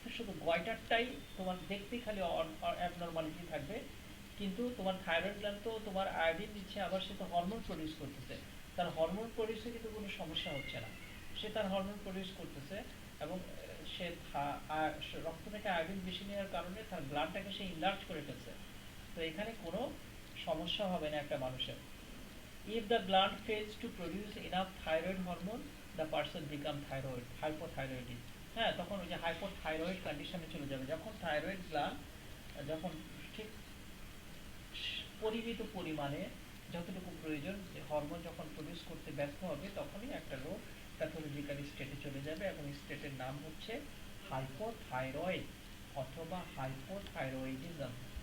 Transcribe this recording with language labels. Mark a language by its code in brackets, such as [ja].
[bn] শুধু গয়টারটাই তোমার দেখতেই খালি অ্যাবনর্মালিটি থাকবে, কিন্তু তোমার থাইরয়েড গ্ল্যান্ড তো তোমার আয়োডিন দিচ্ছে, আবার সে তো হরমোন প্রডিউস করতেছে, তার হরমোন প্রডিউসে কিন্তু কোনো সমস্যা হচ্ছে না, সে তার হরমোন প্রডিউস করতেছে, এবং সে রক্ত থেকে আয়োডিন বেশি নেওয়ার কারণে তার ব্লাডটাকে সে ইনলার্জ করে ফেলছে, তো এখানে কোনো সমস্যা হবে না একটা মানুষের। [en] If the gland fails to produce enough thyroid hormone, the person become thyroid hypothyroidism। [bn] হ্যাঁ, তখন ওই যে হাইপোথাইরয়েড কন্ডিশনে চলে যাবে, যখন থাইরয়েড গ্ল্যান্ড যখন ঠিক পরিমিত পরিমাণে যতটুকু প্রয়োজন হরমোন যখন প্রডিউস করতে ব্যর্থ হবে, তখনই একটা রোগ প্যাথোলজিক্যাল স্টেটে চলে যাবে, এবং স্টেটের নাম হচ্ছে হাইপোথাইরয়েড অথবা হাইপোথাইরয়েডিজম।